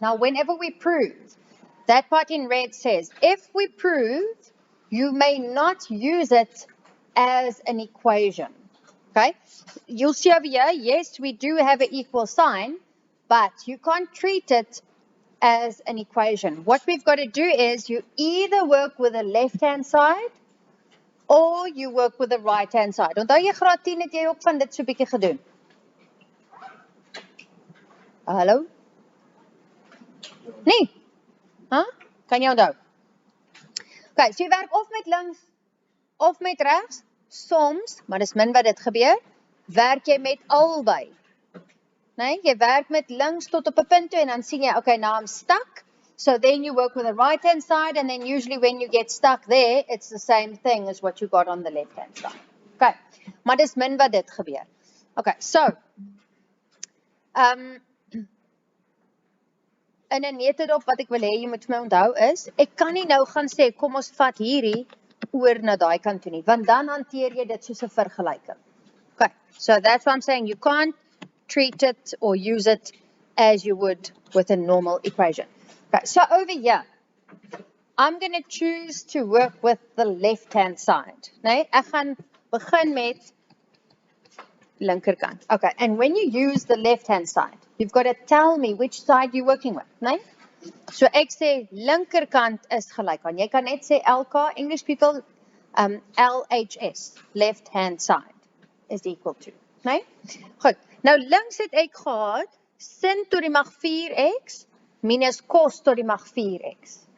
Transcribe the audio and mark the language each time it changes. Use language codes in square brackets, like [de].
[en] Now, whenever we prove, that part in red says, if we prove, you may not use it as an equation. Okay. You'll see over here, yes, we do have an equal sign, but you can't treat it as an equation. What we've got to do is you either work with the left-hand side or you work with the right-hand side. [af] Onthou jy graad 10 het jy ook van dit so 'n bietjie gedoen. Hallo? Nee. Huh? Kan jy onthou? Okay, so jy werk of met links of met regs. Soms, maar dis min wat dit gebeur, werk jy met albei. Nee, jy werk met links tot op 'n punt toe en dan sien jy, okay, [en] now I'm stuck. So then you work with the right-hand side, and then usually when you get stuck there, it's the same thing as what you got on the left-hand side. [af] Okay, maar dis min wat dit gebeur. Okay, so, in 'n netedop wat ek wil hê jy moet vir my onthou is, ek kan nie nou gaan sê, kom ons vat hierdie oor na daai kant toe nie, want dan hanteer jy dit soos 'n vergelyking. [en] Okay, so that's what I'm saying, you can't treat it or use it as you would with a normal equation. Okay, so over here, I'm going to choose to work with the left-hand side. [af] Nee, ek gaan begin met linkerkant. [en] Okay, and when you use the left-hand side, you've got to tell me which side you're working with. [af] Nee? So ek sê linkerkant is gelyk aan. Jy kan net sê LK, [en] English people, LHS, left-hand side, is equal to. [af] Nee? Goed, nou links het ek gehad, sin tot die mag 4x, minus cos tot die mag 4x.